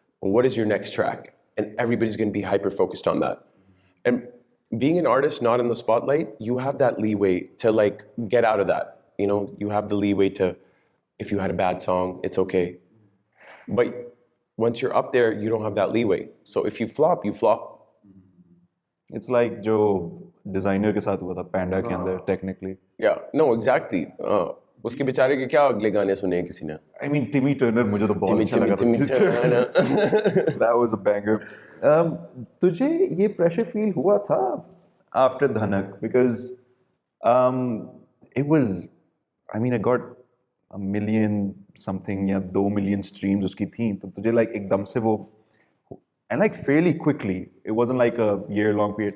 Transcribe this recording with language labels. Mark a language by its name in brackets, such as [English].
[English] But what is your next track? And everybody's going to be hyper-focused on that. And being an artist not in the spotlight, you have that leeway to like get out of that. You know, you have the leeway to, if you had a bad song, it's okay. But once you're up there, you don't have that leeway. So if you flop, you flop. It's like [Hindi] जो designer के साथ हुआ था Panda के अंदर technically. [English] Yeah, no, exactly. [Hindi] उसके बेचारे के क्या अगले गाने सुने हैं किसी ने? [English] I mean [Hindi] Timmy Turner मुझे तो बहुत अच्छा लगा था. [English] That was a banger. [Hindi] तुझे ये [English] pressure feel [Hindi] हुआ था [English] after Dhanak because it was I mean, I got a million something [Hindi] या [English] 2 million streams [Hindi] उसकी थी, तो तुझे like एकदम से वो, [English] and like fairly quickly, it wasn't like a year-long period.